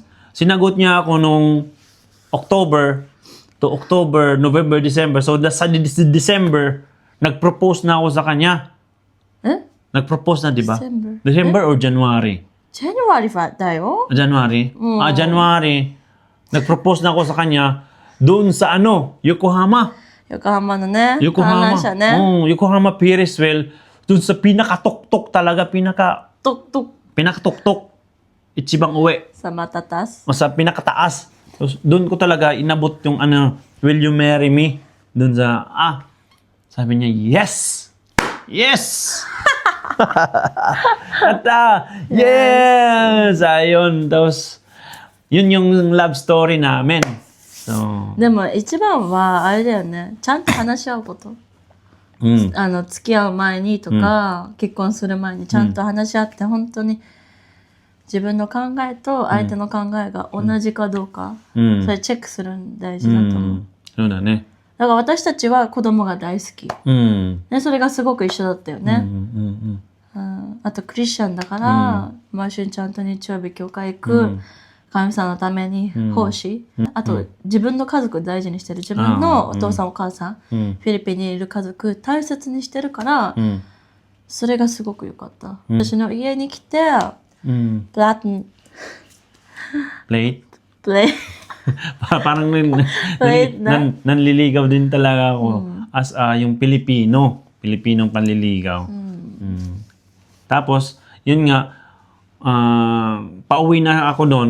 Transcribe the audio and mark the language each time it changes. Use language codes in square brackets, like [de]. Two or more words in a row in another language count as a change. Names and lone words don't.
[tl] Sinagot niya ako nung October, November, December. So, sa December, nag-propose na ako sa kanya. Nag-propose na, di ba? December or January? [ja] January だよ。 [tl] January? January. Nag-propose na ako sa kanya doon sa Yokohama. [ja] Yokohama のね。 [tl] Yokohama. [ja] 観覧車ね。 [tl] Yokohama Ferriswell. Doon sa pinakatuktok talaga, pinakatuktok. [ja] 一番上. [tl] Sa matatas. O sa pinakataas. Doon ko talaga inabot yung [en] will you marry me? [tl] Doon sa, sabi niya, yes! Yes! At yes! Ayun. Tapos, yun yung love story namin. So, [ja] でも一番はあれだよね。ちゃんと話し合うこと。付き合う前にとか、結婚する前にちゃんと話し合って、本当に自分の考えと相手の考えが同じかどうか、それチェックするの大事だと思う。そうだね。だから私たちは子供が大好き。ね、それがすごく一緒だったよね。あとクリスチャンだから、毎週ちゃんと日曜日教会行く。神様のために奉仕、あと自分の家族大事にしてる、自分のお父さんお母さん、フィリピンにいる家族大切にしてるから、それがすごく良かった。私の家に来て、 [tl] parang nanliligaw din talaga ako as yung Pilipinong panliligaw. Tapos, yun nga, pauwi na ako doon.